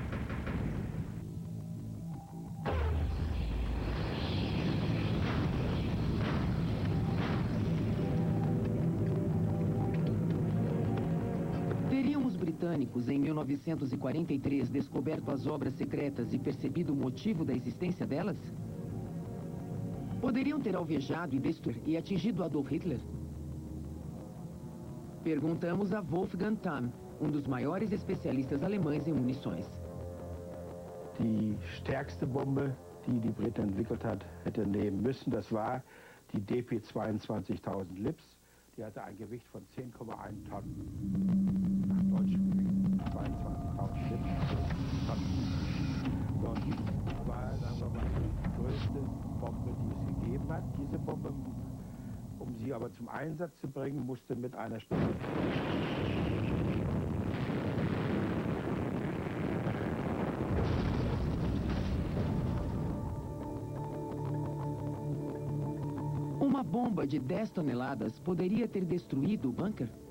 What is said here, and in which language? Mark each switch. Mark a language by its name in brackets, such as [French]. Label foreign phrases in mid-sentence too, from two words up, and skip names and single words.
[Portuguese] Teriam os britânicos, em 1943, descoberto as obras secretas e percebido o motivo da existência delas? Poderiam ter alvejado e destruído e atingido Adolf Hitler? Perguntamos a Wolfgang Tamm, dos maiores especialistas alemães em munições. [German] Die stärkste Bombe, die die Briten entwickelt hat, hätte nehmen müssen, das war die DP 22.000 Lips. Die hatte ein Gewicht von 10,1 Tonnen. Nach deutschem Gewicht 22.000 Lips. Und das war, sagen wir mal, die größte Bombe, die es gegeben hat. Diese Bombe, um sie aber zum Einsatz zu bringen, musste mit einer [Portuguese] Uma bomba de 10 toneladas poderia ter destruído o bunker?